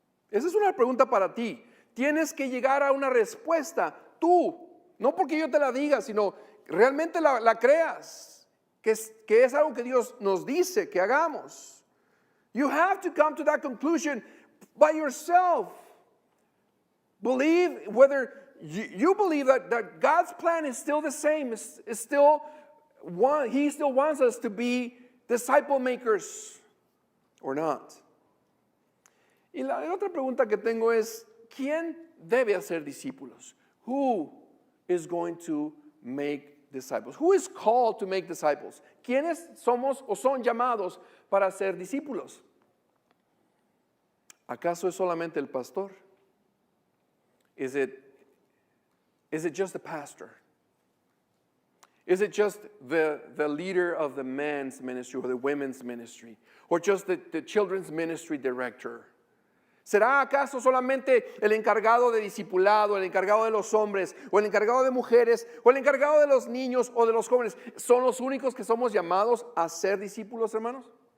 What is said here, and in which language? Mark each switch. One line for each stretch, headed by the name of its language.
Spanish: Esa es una pregunta para ti. Tienes que llegar a una respuesta tú, no porque yo te la diga, sino realmente la creas, que es algo que Dios nos dice que hagamos.
English: You have to come to that conclusion by yourself. Believe whether you believe that God's plan is still the same, is still one. He still wants us to be disciple makers or not.
Spanish: Y la otra pregunta que tengo es, ¿quién debe hacer discípulos?
English: Who is going to make disciples? Who is called to make disciples?
Spanish: ¿Quiénes somos o son llamados para ser discípulos? ¿Acaso es solamente el pastor?
English: Is it just the pastor? Is it just the leader of the men's ministry or the women's ministry? Or just the children's ministry director?
Spanish: ¿Será acaso solamente el encargado de discipulado, el encargado de los hombres, o el encargado de mujeres, o el encargado de los niños o de los jóvenes? ¿Son los únicos que somos llamados a ser discípulos, hermanos?